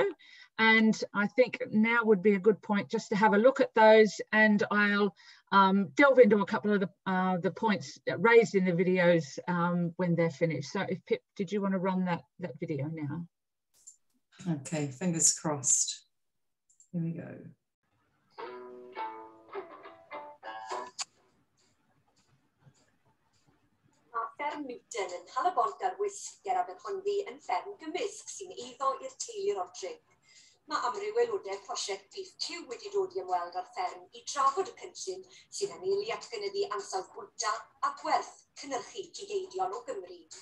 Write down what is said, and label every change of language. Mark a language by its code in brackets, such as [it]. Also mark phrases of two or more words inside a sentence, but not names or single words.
[en] And I think now would be a good point just to have a look at those, and I'll delve into a couple of the points raised in the videos when they're finished. So if Pip, did you want to run that video now? Okay, fingers crossed. Here we go. [cy] Fferm Newton yn cael y bont ar wisg ger Aberhonddu yn fferm gymysg sy'n eiddo i'r teulu Roderick. Mae amryw aelodau prosiect BeefQ wedi dod i ymweld â'r fferm i drafod y cynllun sy'n anelu at gynyddu ansawdd bwyta a gwerth cynhyrchu cigeidion o Gymru.